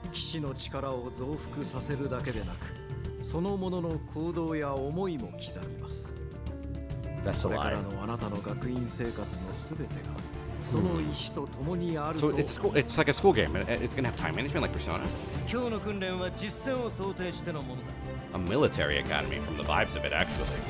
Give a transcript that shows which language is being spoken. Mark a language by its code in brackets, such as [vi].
[ja] 騎士の力を増幅させるだけでなく、そのものの行動や思いも刻みます。これからのあなたの学院生活のすべてがその意志と共にあると。 [en] So it's like a school game. It's gonna have time management like Persona. [ja] 今日の訓練は実践を想定してのものだ。 [en] A military academy from the vibes of it, actually.